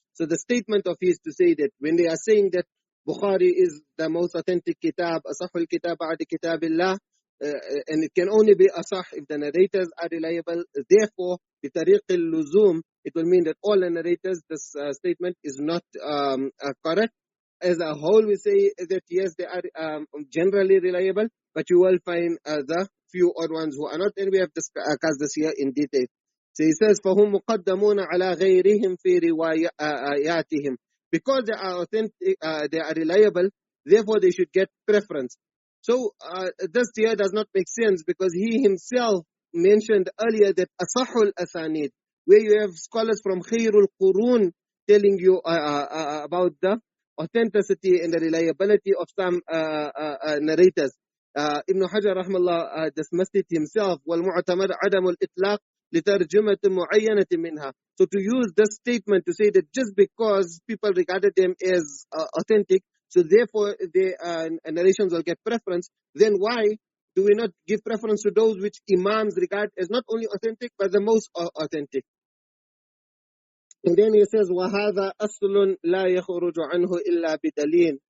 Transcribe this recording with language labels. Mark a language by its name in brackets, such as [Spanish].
[English] So the statement of his to say that when they are saying that Bukhari is the most authentic kitab, [Arabic] asahul kitab ba'da kitabillah, [English] and it can only be asah if the narrators are reliable, therefore bitariq al-luzum, it will mean that all the narrators, this statement is not correct. As a whole, we say that yes, they are generally reliable, but you will find the few odd ones who are not, and we have discussed this here in detail. So he says, [Arabic] فَهُمْ مُقَدَّمُونَ عَلَى غَيْرِهِمْ فِي رِوَايَاتِهِمْ. [English] Because they are authentic, they are reliable, therefore they should get preference. So this here does not make sense, because he himself mentioned earlier that asahul asanid, where you have scholars from Khairul Qurun telling you about the authenticity and the reliability of some narrators. Ibn Hajar rahmallah dismissed it himself. [Arabic] وَالْمُعْتَمَدْ عَدَمُ الْإِطْلَاقِ لِتَرْجُمَةٍ مُعَيَّنَةٍ مِنْهَا. [English] So to use this statement to say that just because people regarded them as authentic, so therefore the narrations will get preference, then why do we not give preference to those which Imams regard as not only authentic but the most authentic? And then he says, [Arabic] وَهَذَا أَصْلٌ لَا يَخْرُجُ عَنْهُ إِلَّا بِدَلِيلٍ.